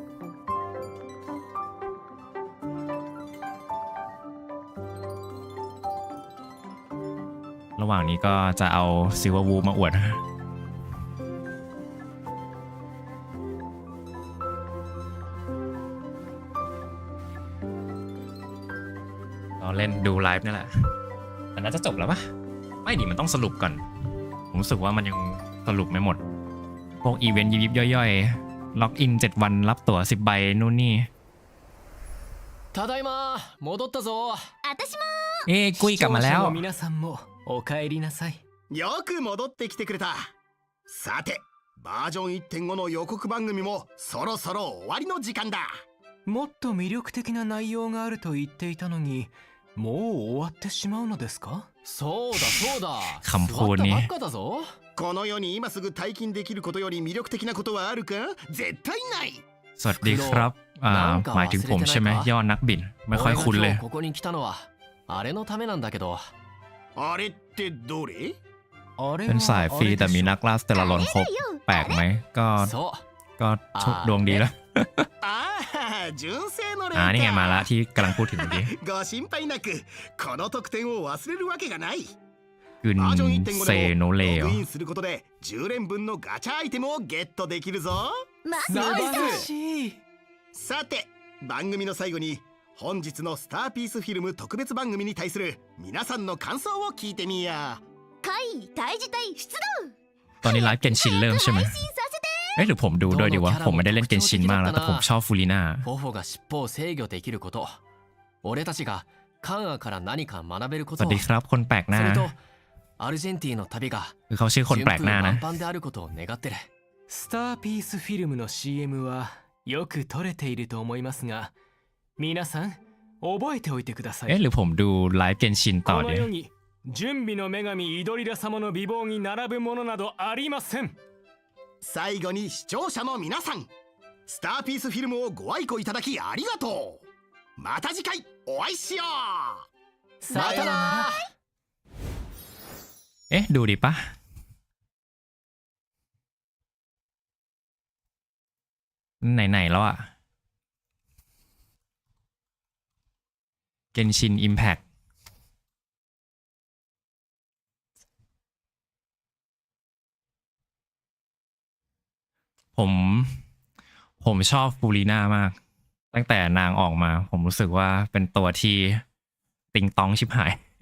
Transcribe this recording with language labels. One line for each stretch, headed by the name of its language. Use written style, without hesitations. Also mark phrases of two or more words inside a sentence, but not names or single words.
Thai: ระหว่างนี้ก็จะเอาซิลเวอร์วูมาอวดก็เล่นดู ไลฟ์นี่แหละแต่น่าจะจบแล้วปะไม่ดิมันต้องสรุปก่อนผมรู้สึกว่ามันยังสรุปไม่หมดพวกอีเวนต์ยิบย่อยๆล็อกอิน7 วันรับตั๋ว10 ใบนู่นนี่
Japanese: ただいま戻ったぞ。私も
Thai: กุ้ยกลับมาแล้ว
Japanese: 皆さんもお帰りなさい。よく戻ってきてくれた。さてバージョン 1.5 の予告番組もそろそろ終わりの時間だ。もっと魅力的な内容があると言っていたのに、もう終わってしまうのですか？そうだそうだ。
Thai: คำพูดนี้
Japanese: 座ったばっかだぞ。この世に今すぐ退勤できることより魅力的なことはあるか？絶対ない。
Thai: สวัสดีครับหมายถึงผมใช่ไหมยอดนักบินไม่ค่อยคุ้นเลย
Japanese: ここに来たのはあれのためなんだけど。あれってどれ？
Thai: เป็นสายฟรีแต่มีนักล่าสเตลลอนครบแปลกไหมก็โชคดวงดีแล้ว
Japanese: 純正のレ
Thai: นี่ไงมาละที่กำลังพูดถึงเมื่อกี้
Japanese: ご心配なくこの特典を忘れるわけがない。 กึนเซโนเล ログインすることで10連分のガチャアイテムをゲットできるぞ。素晴らしい。さて番組の最後に本日のスターピースフィルム特別番組に対する皆さんの感想を聞いてみや。怪異大事態出動。
Thai: ตอนนี้ไลฟ์เกนชินเริ่มใช่ไหมหรือผมดูด้วยดีวะผมไม่ได้เล่นเกนชินมากแล้วแต่ผมชอบฟูลิน่า
Japanese: フォフォが尻尾を制御できること、俺たちがカンアから何か学べること、
Thai: สวัสดีครับคนแปลกหน้า
Japanese: それとアルジェンティの旅が
Thai: คือเขาชื่อคนแปลกหน้านะ
Japanese: 順風満帆であることを願ってる。スターピースフィルムの CM はよく撮れていると思いますが、皆さん覚えておいてください。
Thai: หรือผมดูไลฟ์เกนชินต่อ
Japanese: この世に準備の女神イドリラ様の美貌に並ぶものなどありません。最後に視聴者の皆さん、スターピースフィルムをご愛顧いただきありがとう。また次回お会いしよう。さよなら。
Thai: ดูดิปะไหนแล้วอะเกนชินอิมแพคผมชอบฟูลีน่ามากตั้งแต่นางออกมาผมรู้สึกว่าเป็นตัวที่ติงตองชิบหาย